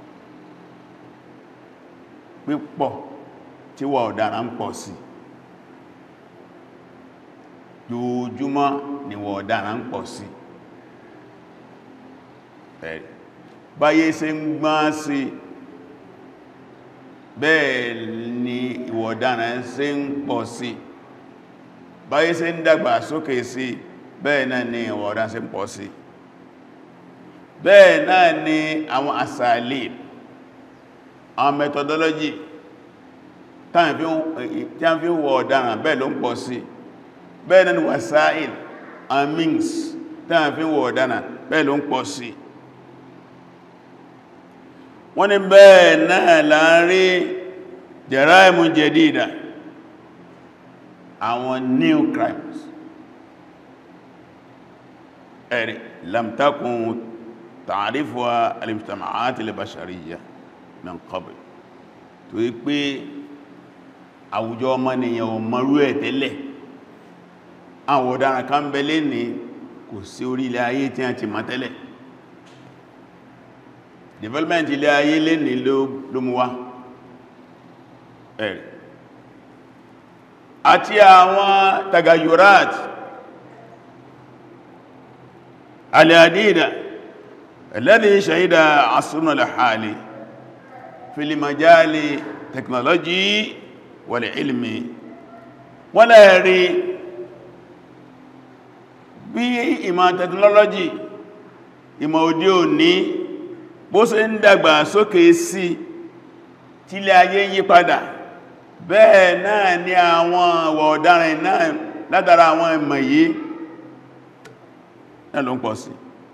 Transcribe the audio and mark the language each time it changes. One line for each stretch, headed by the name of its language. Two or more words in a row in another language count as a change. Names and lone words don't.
Yoruba: pípọ̀ tí wà ọ̀daràn pọ̀ sí lójúmọ́ ni wà ọ̀daràn pọ̀ sí báyé ṣe ń gbọ́n sí bẹ́ẹ̀ ni ìwà ọ̀daràn ṣe ń pọ̀ sí báyé ṣe ń dàgbà sókè sí bẹ́ẹ̀ náà ni ìwà ọ̀daràn ṣe ń pọ̀ sí bẹ́ẹ̀ náà ni àwọn asalib àwọn methodology tí a fi ń wọ ọ̀daràn bẹ́ẹ̀ ló ń pọ̀ sí bẹ́ẹ̀ náà ni wasail
English: and means
Yoruba: tí a fi ń wọ ọ̀daràn bẹ́ẹ̀ ló ń pọ̀ sí wọ́n ní bẹ́ẹ̀ náà láàrin
Arabic: جرائم جديدة
Yoruba: àwọn
English: new crimes
Yoruba: ẹ̀rì
Arabic: لم تكن تعرفها المجتمعات البشرية من قبل
Yoruba: tó yí pé àwùjọ ọmọnìyàn ò mọ̀rú ẹ̀ tẹ́lẹ̀ àwọn ọ̀daràn kan bẹ̀lẹ̀ ní kò sí orí ilẹ̀ ayé tí a ti mọ̀ tẹ́lẹ̀ development ilẹ̀ ayé lè ní ló mú wá ẹ̀rì àti àwọn
Arabic: تغيرات العديدة الذي شهد عصرنا الحالي في المجال التكنولوجيا والعلم
Yoruba: wọ́n lẹ́rí bí ìmọ̀ technology ìmọ̀ òde òní bó ṣe ń dàgbà sókè sí tí ilé ayé ń yí padà bẹ́ẹ̀ náà ni àwọn àwọ̀ ọ̀daràn náà látara àwọn ìmọ̀ yìí náà ló ń pọ̀ sí.